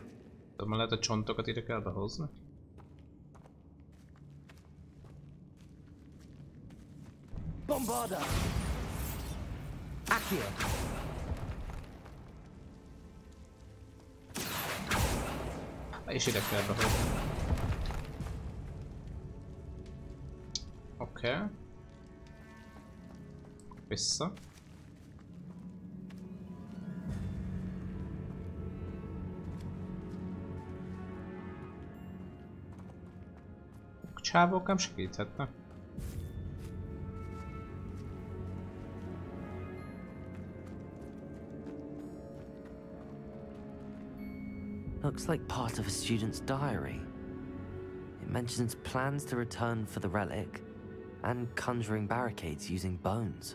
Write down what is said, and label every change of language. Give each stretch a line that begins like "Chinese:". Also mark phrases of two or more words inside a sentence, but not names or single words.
Hungarian: Ma lehet a csontokat ide kell behozni?
English: Bombarda! Accio!
Hungarian: És ide kell behozni. Oké. Vissza. Csávók nem segíthetnek.
English: Looks like part of a student's diary. It mentions plans to return for the relic and conjuring barricades using bones.